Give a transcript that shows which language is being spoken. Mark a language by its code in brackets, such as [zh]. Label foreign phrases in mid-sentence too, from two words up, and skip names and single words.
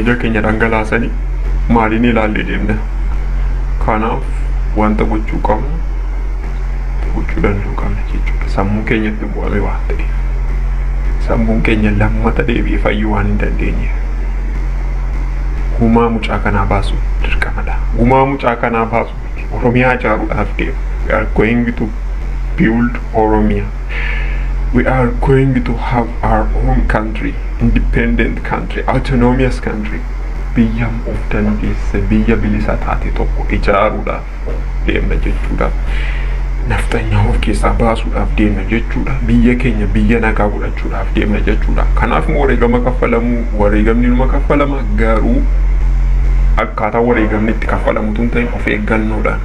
[om] Ija keenya dhangalaasanii maaliin ilaallee deemna? Kanaaf wanta gochuu qabnu gochuu danda'uu qabna jechuudha. Sammuu keenyatti bu'ame waan ta'e. Sammuun keenya lammata deebi'ee fayyuu waan hin dandeenye. Gumaa mucaa kanaa baasu dirqamadha. Gumaa mucaa kanaa baasu Oromiyaa ijaaruudhaaf deema. [en] We are going to build Oromia. We are going to have our own country, independent country, autonomous country. [om] Biyya of dandeesse, biyya bilisa taate tokko ijaaruudhaaf deemna jechuudha. Naftanyaa of keessaa baasuudhaaf deemna jechuudha. Biyya keenya biyya nagaa godhachuudhaaf deemna jechuudha. Kanaaf immoo wareegama kaffalamuu, wareegamni numa kaffalama, garuu akkaataa wareegamni itti kaffalamu tun ta'in of eeggannoodhaan.